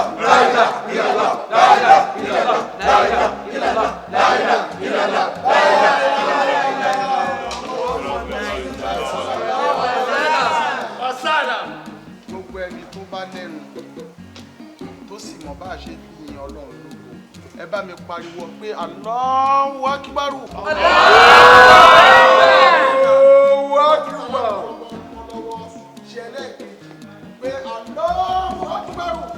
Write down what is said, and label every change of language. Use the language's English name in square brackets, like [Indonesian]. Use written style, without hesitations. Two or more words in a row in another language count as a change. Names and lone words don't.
[Arabic] لا إله إلا الله، لا إله إلا الله، لا إله إلا الله، لا إله إلا الله، لا إله إلا الله. [Yoruba] Gbogbo ẹni tó bá lẹ́nu tó sì mọ̀ bá a ṣe yin Ọlọ́run lógo ẹ bá mi pariwo pé [Arabic] الله أكبر. الله أكبر. [Yoruba] Ṣẹlẹ̀ pé [Arabic] الله أكبر.